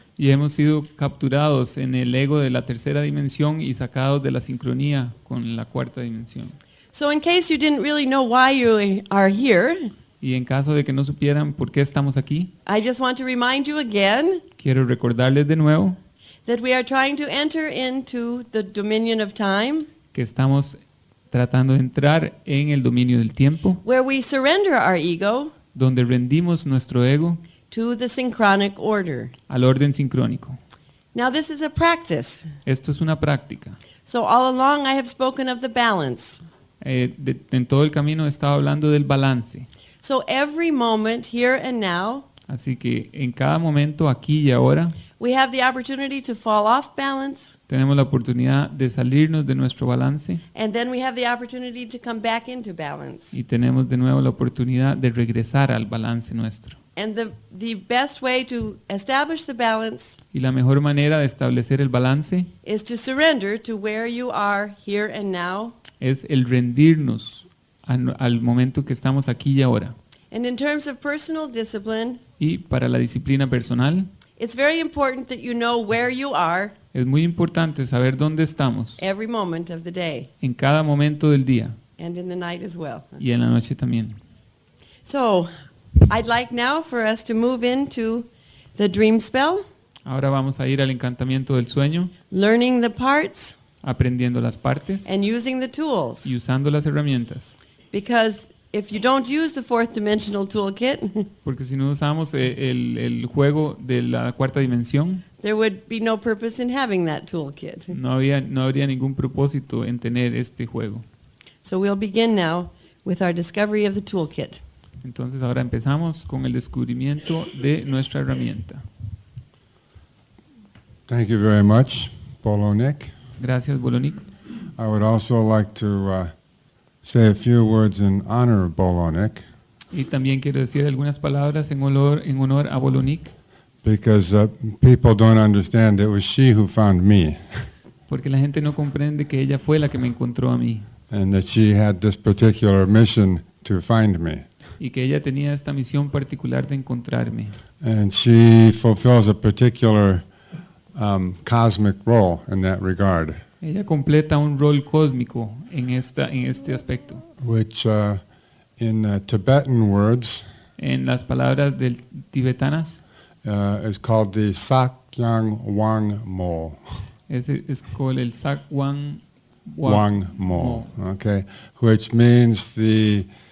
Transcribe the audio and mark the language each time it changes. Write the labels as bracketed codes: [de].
[es] y hemos sido capturados en el ego de la tercera dimensión y sacados de la sincronía con la cuarta dimensión. [en] So in case you didn't really know why you are here, [es] Y en caso de que no supieran por qué estamos aquí, [en] I just want to remind you again [es] quiero recordarles de nuevo [en] that we are trying to enter into the dominion of time, [es] que estamos tratando de entrar en el dominio del tiempo, [en] where we surrender our ego [es] donde rendimos nuestro ego [en] to the synchronic order. [es] al orden sincrónico. [en] Now this is a practice. [es] Esto es una práctica. [en] So all along I have spoken of the balance. [es] En todo el camino he estado hablando del balance. [en] So every moment, here and now, [es] Así que en cada momento, aquí y ahora, [en] we have the opportunity to fall off balance, [es] tenemos la oportunidad de salirnos de nuestro balance [en] and then we have the opportunity to come back into balance. [es] y tenemos de nuevo la oportunidad de regresar al balance nuestro. [en] And the best way to establish the balance [es] Y la mejor manera de establecer el balance [en] is to surrender to where you are here and now, [es] es el rendirnos al momento que estamos aquí y ahora. [en] And in terms of personal discipline, [es] Y para la disciplina personal, [en] it's very important that you know where you are [es] es muy importante saber dónde estamos [en] every moment of the day [es] en cada momento del día [en] and in the night as well. [es] y en la noche también. [en] So, I'd like now for us to move into the dream spell, [es] Ahora vamos a ir al encantamiento del sueño, [en] learning the parts [es] aprendiendo las partes [en] and using the tools. [es] y usando las herramientas. [en] Because if you don't use the fourth dimensional toolkit, [es] Porque si no usamos el juego de la cuarta dimensión, [en] there would be no purpose in having that toolkit. [es] no habría ningún propósito en tener este juego. [en] So we'll begin now with our discovery of the toolkit. [es] Entonces ahora empezamos con el descubrimiento de nuestra herramienta. [en] Thank you very much, Polonik. [es] Gracias, Bolonik. [en] I would also like to say a few words in honor of Polonik, [es] Y también quiero decir algunas palabras en honor a Bolonik, [en] because people don't understand it was she who found me, [es] porque la gente no comprende que ella fue la que me encontró a mí [en] and that she had this particular mission to find me. [es] y que ella tenía esta misión particular de encontrarme. [en] And she fulfills a particular cosmic role in that regard, [es] Ella completa un rol cósmico en este aspecto. [en] which in Tibetan words [es] En las palabras tibetanas, [en] is called the Sakyang Wang Mo. [es] es con el Sak Wang [en] Wang Mo, okay, which means the